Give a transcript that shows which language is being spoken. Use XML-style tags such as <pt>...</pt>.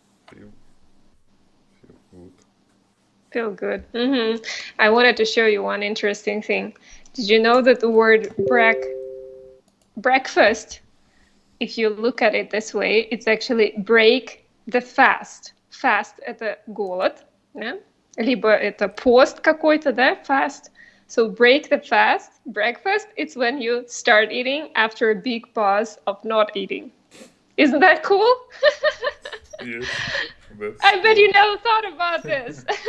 <en>feel good. Feel good. I wanted to show you one interesting thing. Did you know that the word breakfast, if you look at it this way, it's actually break the fast.</en> <ru>Fast – это голод, да? Либо это пост какой-то, да, fast.</ru> <en>So break the fast, breakfast, it's when you start eating after a big pause of not eating. Isn't that cool? Yes, that's I bet cool. you never thought about this.</en>